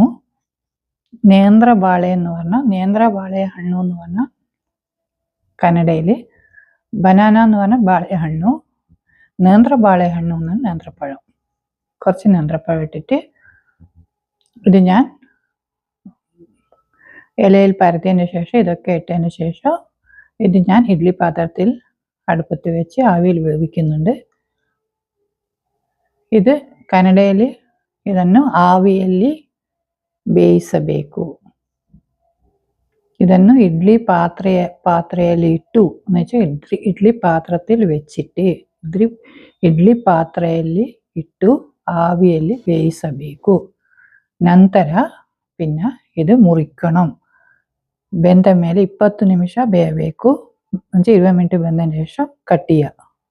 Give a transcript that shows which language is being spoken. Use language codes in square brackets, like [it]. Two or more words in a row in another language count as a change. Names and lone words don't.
[ml] നേന്ത്ര ബാಳೆഹണ്ണു എന്ന് പറഞ്ഞാൽ കന്നഡയിൽ ബനാന എന്ന് പറഞ്ഞാൽ ബാಳೆഹണ്ണു, നേന്ത്ര ബാಳೆഹണ്ണു എന്ന് പറഞ്ഞാൽ നേന്ത്രപ്പഴം. കുറച്ച് നേന്ത്രപ്പഴം ഇട്ടിട്ട് ഇത് ഞാൻ ഇലയിൽ പരത്തിയതിന് ശേഷം ഇതൊക്കെ ഇട്ടതിന് ശേഷം ഇത് ഞാൻ ഇഡ്ഡലി പാത്രത്തിൽ അടുപ്പത്ത് വെച്ച് ആവിയിൽ വേവിക്കുന്നുണ്ട്. [kn] ಇದು ಕನ್ನಡದಲ್ಲಿ ಇದನ್ನು ಆವಿಯಲ್ಲಿ ಬೇಯಿಸಬೇಕು. ಇದನ್ನು ಇಡ್ಲಿ ಪಾತ್ರೆಯಲ್ಲಿ ಇಟ್ಟು ಇಡ್ಲಿ [ml] ಪಾತ್ರത്തിൽ വെച്ചിട്ട് [kn] ಇಡ್ಲಿ ಪಾತ್ರೆಯಲ್ಲಿ ಇಟ್ಟು ആവിಯಲ್ಲಿ ಬೇಯಿಸಬೇಕು. [ml] ನಂತರ പിന്നെ ഇത് മുറിക്കണം. [kn] ಬೆಂದ ಮೇಲೆ 20 ನಿಮಿಷ ಬೇಯಬೇಕು. 20 ಮಿನಿಟ್ [ml] ಬೆಂದതിന് ശേഷം കട്ട് ചെയ്യുക.